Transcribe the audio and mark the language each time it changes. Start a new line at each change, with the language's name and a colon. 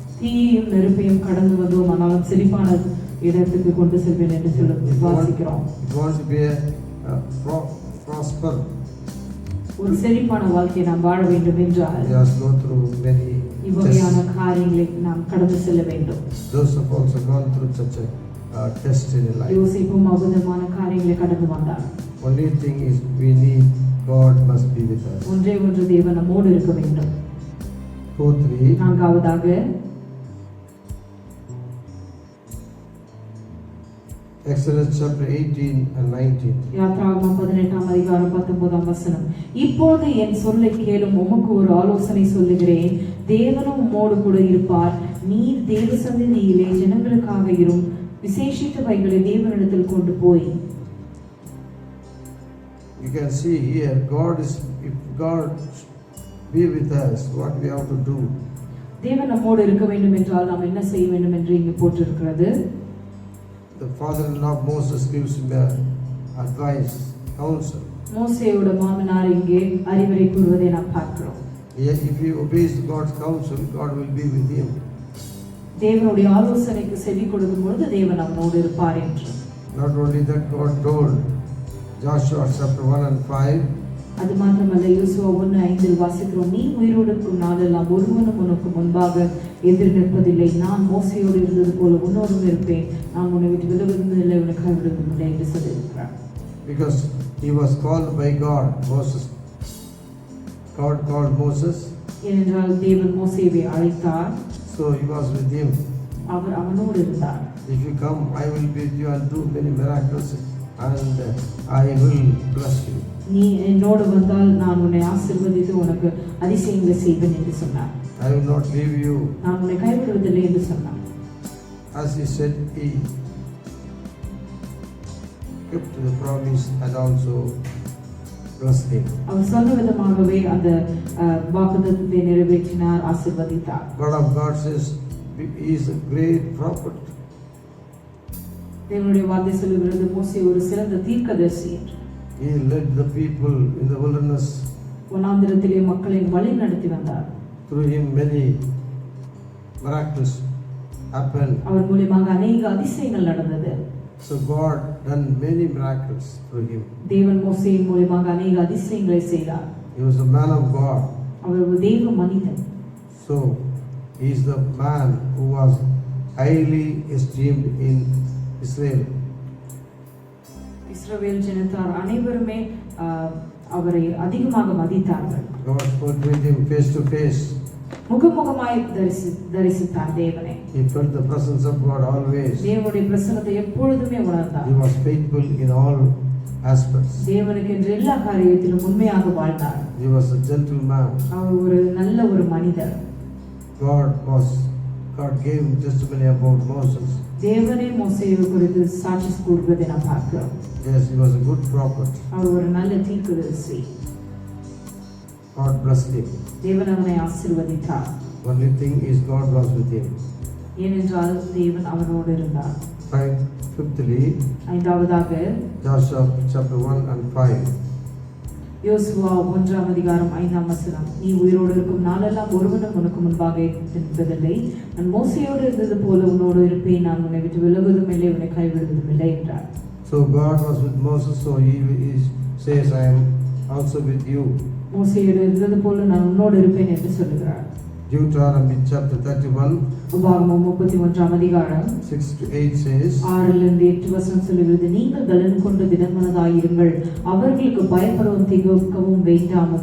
Tamil: தீயையும் நெருப்பையும் கடந்து வந்தோம், ஆனாலும் செழிப்பான இடத்துக்கு கொண்டு செல்வேன் என்று சொல்லி வாசிக்கிறோம்.
English: It wants to be a prosper.
Tamil: ஒரு செழிப்பான வாழ்க்கையை நாம் வாழ வேண்டும் என்றால்
English: We must go through many
Tamil: இவ்வகையான
English: tests.
Tamil: காரியங்களை நாம் கடந்து செல்ல வேண்டும்.
English: Those have also gone through such a test in life.
Tamil: யோசேப்பும் அபூதமான காரியங்களை கடந்து வந்தார்.
English: Only thing is we need God must be with us.
Tamil: ஒன்றே ஒன்று தேவன் நம்மோடு இருக்க வேண்டும்.
English: 4:3.
Tamil: நான்காவதாக
English: Exodus chapter 18 and 19.
Tamil: யாத்ராகமம் 18ஆம் அதிகாரம் 19ஆம் வசனம். இப்போது என் சொல்லை கேளும், உமக்கு ஒரு ஆலோசனை சொல்லுகிறேன். தேவனும் உம்மோடு கூட இருப்பார். நீர் தேவ சந்நிதியிலே ஜனங்களுக்காக இரும். விசேஷித்தவைகளை தேவனிடத்தில் கொண்டு போய்.
English: You can see here, if God be with us, what we have to do.
Tamil: தேவன் நம்மோடு இருக்க வேண்டும் என்றால் நாம் என்ன செய்ய வேண்டும் என்று இங்கு போட்டிருக்கிறது.
English: The father-in-law of Moses gives him advice, counsel.
Tamil: மோசேயோட மாமனார் இங்கே அறிவுரை கூறுவதை நாம் பார்க்கிறோம்.
English: Yet if he obeys God's counsel, God will be with him.
Tamil: தேவனுடைய ஆலோசனைக்கு செவி கொடுக்கும் பொழுது தேவன் அவனோடு இருப்பார் என்று.
English: Not only that, God told Joshua chapter 1 and 5.
Tamil: அது மாத்திரமல்ல, யோசுவா 1:5 வாசிக்கிறோம், நீ உயிரோடு இருக்கும் நாளெல்லாம் ஒருவனும் உனக்கு முன்பாக எதிர் நிற்பதில்லை. நான் மோசையோடு இருந்தது போல உன்னோடும் இருப்பேன். நான் உன்னை விட்டு விலகுவதில்லை, உன்னை கைவிடுவதில்லை என்று சொல்லியிருக்கிறார்.
English: Because he was called by God, Moses. God called Moses.
Tamil: ஏனென்றால் தேவன் மோசேவை அழைத்தார்.
English: So he was with him.
Tamil: அவர் அவனோடு இருந்தார்.
English: If you come, I will be with you and do many miracles and I will bless you.
Tamil: நீ என்னோடு வந்தால் நான் உன்னை ஆசீர்வதித்து உனக்கு அதிசயங்களை செய்வேன் என்று சொன்னார்.
English: I will not leave you.
Tamil: நான் உன்னை கைவிடுவதில்லை என்று சொன்னார்.
English: As he said, he kept the promise and also blessed him.
Tamil: அவர் சொன்ன விதமாகவே அந்த வாக்குத்தத்தத்தை நிறைவேற்றினார், ஆசீர்வதித்தார்.
English: God of God says he is a great prophet.
Tamil: தேவனுடைய வார்த்தை சொல்லுகிறது, மோசே ஒரு சிறந்த தீர்க்கதரிசி என்று.
English: He led the people in the wilderness.
Tamil: வனாந்திரத்திலே மக்களை வழி நடத்தி வந்தார்.
English: Through him many miracles happened.
Tamil: அவர் மூலமாக அநேக அதிசயங்கள் நடந்தது.
English: So God done many miracles through him.
Tamil: தேவன் மோசேயின் மூலமாக அநேக அதிசயங்களை செய்தார்.
English: He was a man of God.
Tamil: அவர் ஒரு தேவ மனிதன்.
English: So he is the man who was highly esteemed in Israel.
Tamil: இஸ்ரவேல் ஜனத்தார் அனைவருமே அவரை அதிகமாக மதித்தார்கள்.
English: God spoke with him face to face.
Tamil: முகமுகமாய் தரிசித்தார் தேவனை.
English: He felt the presence of God always.
Tamil: தேவனுடைய பிரசன்னத்தை எப்பொழுதுமே உணர்ந்தார்.
English: He was faithful in all aspects.
Tamil: தேவனுக்கு என்று எல்லா காரியத்திலும் உண்மையாக வாழ்ந்தார்.
English: He was a gentleman.
Tamil: அவர் ஒரு நல்ல ஒரு மனிதர்.
English: God was God gave him testimony about Moses.
Tamil: தேவனே மோசேயை குறித்து சாட்சி கூறுவதை நாம் பார்க்கிறோம்.
English: Yes, he was a good prophet.
Tamil: அவர் ஒரு நல்ல தீர்க்கதரிசி.
English: God blessed him.
Tamil: தேவன் அவனை ஆசீர்வதித்தார்.
English: Only thing is God was with him.
Tamil: ஏனென்றால் தேவன் அவனோடு இருந்தார்.
English: Fifthly,
Tamil: ஐந்தாவதாக
English: Joshua chapter 1 and 5.
Tamil: யோசுவா 1ஆம் அதிகாரம் 5ஆம் வசனம். நீ உயிரோடு இருக்கும் நாளெல்லாம் ஒருவனும் உனக்கு முன்பாக இருப்பதில்லை. நான் மோசேயோடு இருந்தது போல உன்னோடு இருப்பேன். நான் உன்னை விட்டு விலகுவதும் இல்லை, உன்னை கைவிடுவதும் இல்லை என்றார்.
English: So God was with Moses, so he says, I am also with you.
Tamil: மோசேயோடு இருந்தது போல நான் உன்னோடு இருப்பேன் என்று சொல்லுகிறார்.
English: Deuteronomy chapter 31,
Tamil: உபாகமம் 31ஆம் அதிகாரம்
English: 6 to 8 says,
Tamil: 6-8 வசனம் சொல்லுகிறது. நீங்கள் பலன் கொண்டு திடமனதாயிருங்கள், அவர்களுக்கு பயப்படவும் திகைக்கவும் வேண்டாம்.